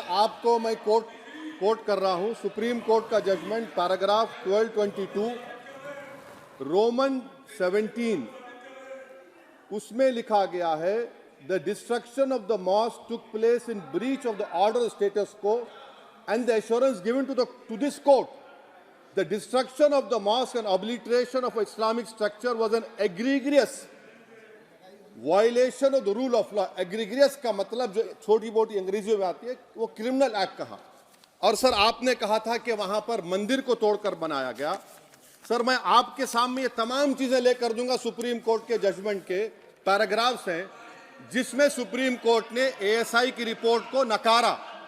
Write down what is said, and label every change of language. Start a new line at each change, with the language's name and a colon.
Hindi: आपको मैं कोट कर रहा हूं सुप्रीम कोर्ट का जजमेंट, पैराग्राफ 1222 रोमन 17, उसमें लिखा गया है,
English: The destruction of the mosque took place in breach of the order status quo and the assurance given to this court, the destruction of the mosque and obliteration of Islamic structure was an egregious violation of the rule of law.
Hindi: Egregious का मतलब जो छोटी मोटी अंग्रेजियों में आती है वो क्रिमिनल एक्ट कहा। और सर आपने कहा था कि वहां पर मंदिर को तोड़कर बनाया गया। सर मैं आपके सामने ये तमाम चीजें लेकर दूंगा, सुप्रीम कोर्ट के जजमेंट के पैराग्राफ्स हैं जिसमें सुप्रीम कोर्ट ने एएसआई की रिपोर्ट को नकारा।